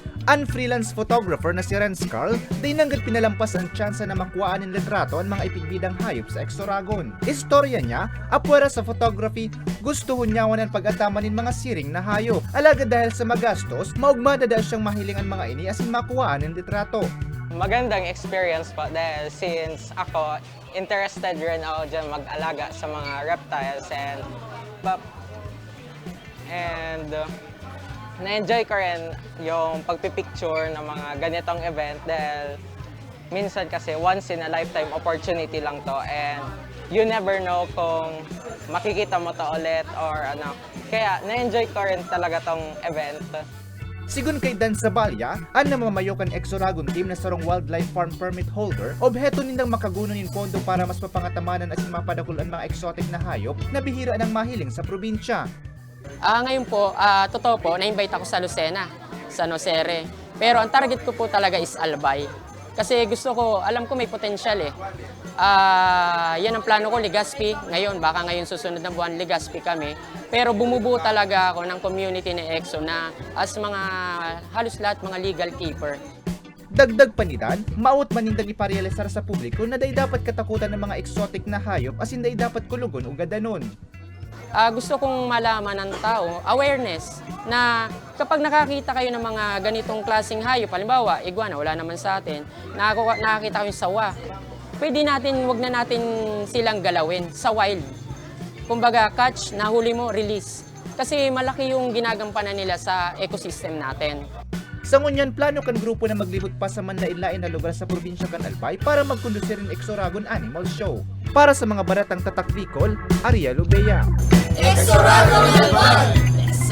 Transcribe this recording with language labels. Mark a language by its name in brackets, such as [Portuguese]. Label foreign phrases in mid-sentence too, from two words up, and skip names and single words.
[Bikol] Ang freelance photographer na si Renz Carl, day nanggad pinalampas ang tsansa na makuhaan ng litrato ang mga ipigbidang hayop sa Exoragon. Istorya niya, apwera sa photography, gusto hunyawan ang pag-ataman ng mga siring na hayop. Alaga dahil sa magastos, maugmada dahil siyang mahiling ang mga ini asin makuhaan ng litrato. [Filipino] Magandang experience po dahil since ako interested rin ako dyan mag-alaga sa mga [English] reptiles and [Filipino] na-enjoy ko rin yung pagpipicture ng mga ganitong event dahil minsan kasi [English] once in a lifetime opportunity [Filipino] lang to [English] and you never know [Filipino] kung makikita mo to ulit or ano. Kaya na-enjoy ko rin talaga tong event. [Bikol] Sigun kay Dan Zabalya, ang namamayokan Exoragon team na sarong [English] wildlife farm permit holder, [Bikol] obheto nindang makaguno nin pondo para mas mapangatamanan at mapadakulan mga exotic na hayop na bihira ng mahiling sa probinsya. [Filipino] Ngayon po, totoo po, na-invite ako sa Lucena, sa Nocere. Pero ang target ko po talaga is Albay. Kasi gusto ko, alam ko may potential eh. Yan ang plano ko, Legazpi. Ngayon, baka ngayon susunod na buwan, Legazpi kami. Pero bumubuo talaga ako ng community ni EXO na as mga, halos lahat mga [English] legal keeper. [Bikol] Dagdag panidan, maut manindang iparealisar sa publiko na day dapat katakutan ng mga exotic na hayop asin day dapat kulugon o gadanon. [Filipino] Gusto kong malaman ng tao, awareness, na kapag nakakita kayo ng mga ganitong klaseng hayop, halimbawa, iguana, wala naman sa atin, nakakita kayo yung sawa, pwede natin, wag na natin silang galawin sa wild. Kumbaga, catch, nahuli mo, release. Kasi malaki yung ginagampanan nila sa ecosystem natin. [Bikol] Sa ngunyan, plano kan grupo na maglibot pa sa manlain-lain na lugar sa probinsya kan Albay para magkondusir ng Exoragon Animal Show. Para sa mga baratang tatak Bicol, Ariel Ubea. Exoragon Albay!